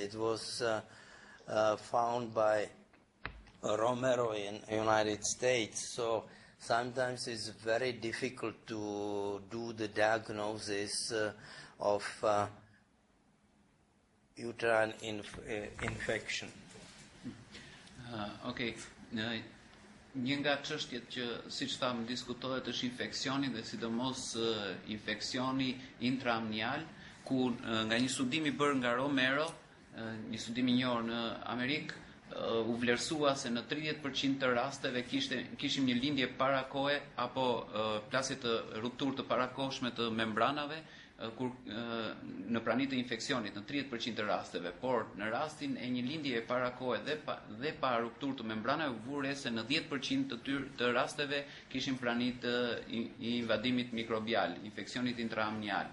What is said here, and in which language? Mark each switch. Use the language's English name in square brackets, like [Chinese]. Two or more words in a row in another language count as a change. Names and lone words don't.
[English] It was found by Romero in the United States. So sometimes it's very difficult to do the diagnosis of uterine infection. Okay. [Albanian] Një nga çështjet që siç thamë diskutohet është infeksioni, dhe sidomos infeksioni intraamnial, ku nga një studim I bërë nga Romero, një studim I njohur në Amerikë, u vlerësua se në 30% të rasteve kishim një lindje parakohe apo plasje të rupturë të parakohshme të membranave kur në praninë të infeksionit në 30% të rasteve, por në rastin e një lindje parakohe dhe pa rupturë të membranave vure se në 10% të rasteve kishim praninë të invadimit mikrobial, infeksionit intraamnial.